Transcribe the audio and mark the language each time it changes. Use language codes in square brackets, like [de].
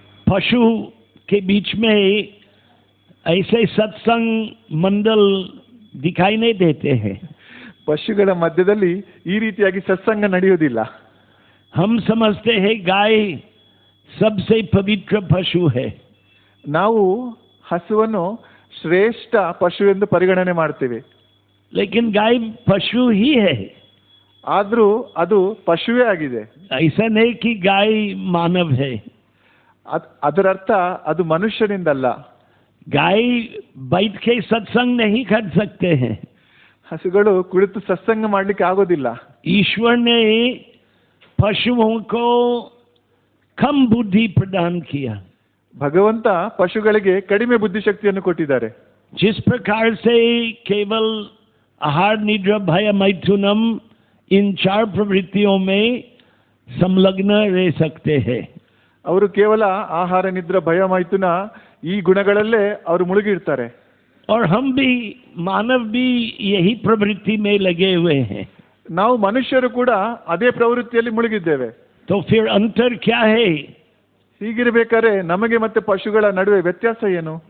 [hi] पशु के बीच में ऐसे सत्संग मंडल दिखाई नहीं देते हैं. [kn] ಪಶುಗಳ ಮಧ್ಯದಲ್ಲಿ ಈ ರೀತಿಯಾಗಿ ಸತ್ಸಂಗ ನಡೆಯುವುದಿಲ್ಲ. [hi] हम समझते हैं गाय सबसे पवित्र पशु है. [kn] ನಾವು ಹಸುವನ್ನು ಶ್ರೇಷ್ಠ ಪಶು ಎಂದು ಪರಿಗಣನೆ ಮಾಡ್ತೇವೆ. [hi] लेकिन गाय पशु ही है. [kn] ಆದ್ರೂ ಅದು ಪಶುವೇ ಆಗಿದೆ. [hi] ऐसा नहीं कि गाय मानव है. [kn] ಅದರ ಅರ್ಥ ಅದು ಮನುಷ್ಯನಿಂದಲ್ಲ. [hi] गाय बैठ के सत्संग नहीं कर सकते हैं. [kn] ಹಸುಗಳು ಕುಳಿತು ಸತ್ಸಂಗ ಮಾಡ್ಲಿಕ್ಕೆ ಆಗೋದಿಲ್ಲ. [hi] ईश्वर ने पशुओं को कम बुद्धि प्रदान किया. [kn] ಭಗವಂತ ಪಶುಗಳಿಗೆ ಕಡಿಮೆ ಬುದ್ಧಿಶಕ್ತಿಯನ್ನು ಕೊಟ್ಟಿದ್ದಾರೆ. [hi] जिस प्रकार से केवल आहार निद्रा भय मैथुनम इन 4 प्रवृत्तियों में संलग्न रह सकते हैं. [kn] ಅವರು ಕೇವಲ ಆಹಾರ ನಿದ್ರೆ ಭಯ ಮೈಥುನ ಈ ಗುಣಗಳಲ್ಲೇ ಅವರು ಮುಳುಗಿರ್ತಾರೆ. [hi] और हम भी मानव भी यही प्रवृत्ति में लगे हुए हैं. [kn] ನಾವು ಮನುಷ್ಯರು ಕೂಡ ಅದೇ ಪ್ರವೃತ್ತಿಯಲ್ಲಿ ಮುಳುಗಿದ್ದೇವೆ. [hi] तो फिर अंतर क्या है? [kn] ಹೀಗಿರಬೇಕಾದ್ರೆ ನಮಗೆ ಮತ್ತೆ ಪಶುಗಳ ನಡುವೆ ವ್ಯತ್ಯಾಸ ಏನು?